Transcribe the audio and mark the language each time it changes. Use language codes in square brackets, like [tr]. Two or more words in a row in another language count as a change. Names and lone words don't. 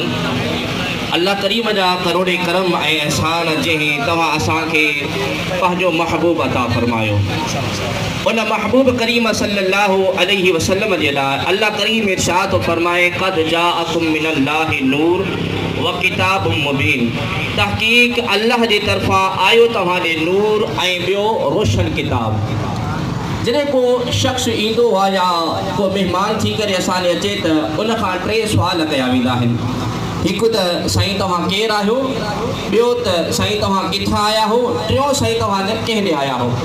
[sd] اللہ کریم جا کروڑے کرم اے احسان جہیں تواں اساں کے پنहिंजो محبوب عطا فرماयो۔ ان محبوب کریم [ar] صلی اللہ علیہ وسلم [sd] جے لائے اللہ کریم ارشاد فرمائے [ar] قد جاءکم من اللہ نور وکتاب مبین۔ [sd] تحقیق اللہ جے طرفاں آیو تواں ॾے نور ऐं ॿियो रोशन किताब۔ जॾहिं को शख़्स ईंदो आहे या को महिमान थी करे असां ॾे अचे त उन खां टे सुवाल कया वेंदा आहिनि। हिकु त साईं तव्हां केरु आहियो, ॿियो त साईं तव्हां किथां आया हो, टियों साईं तव्हां कंहिं ॾे आया हो।